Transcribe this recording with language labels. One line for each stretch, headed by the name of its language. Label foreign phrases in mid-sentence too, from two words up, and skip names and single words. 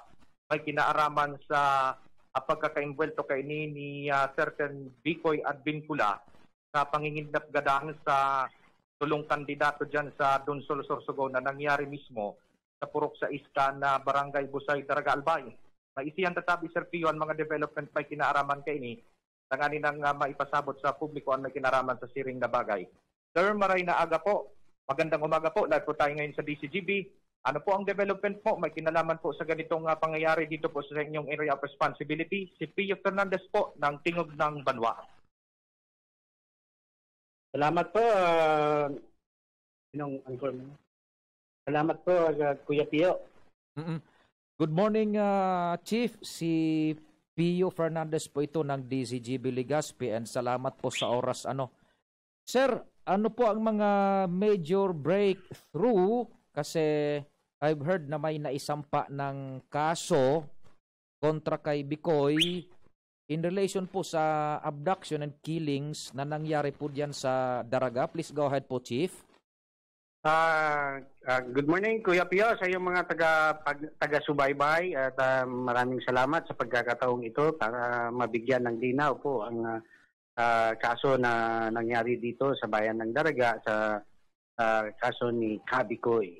Bikol: May kinaaraman sa pagkaka-invuelto kay ni certain Bicoy at Vincula na pangingindap gadahan sa tulong kandidato dyan sa Dunsol, Sorsogon na nangyari mismo sa Purok sa Iska na Barangay Busay, Daraga, Albay. Maisiyan tatabi, Sir Pio, ang mga development may kinaaraman kay ni tanganin ang maipasabot sa publiko ang may kinaraman sa siring na bagay. Sir, maray na aga po.
Filipino: Magandang umaga po. Live po tayo ngayon sa DCGB. Ano po ang development po? May kinalaman po sa ganitong pangyayari dito po sa inyong
English: area of responsibility.
Filipino: Si Pio Fernandez po ng Tingog ng Banwa. Salamat po, Salamat po, Kuya Pio.
English: Good morning, Chief.
Filipino: Si Pio Fernandez po ito ng DCGB Legazpi and salamat po sa oras. Sir, ano po ang mga major breakthrough? Kasi
English: I've heard
Filipino: na may naisampa ng kaso kontra kay Bicoy
English: in relation
Filipino: po sa
English: abduction and killings
Filipino: na nangyari po diyan sa Daraga.
English: Please go ahead po, Chief. Good morning,
Filipino: Kuya Pio, sa iyong mga taga-subaybay at maraming salamat sa pagkakataong ito para mabigyan ng linaw po ang kaso na nangyari dito sa bayan ng Daraga sa kaso ni Bicoy.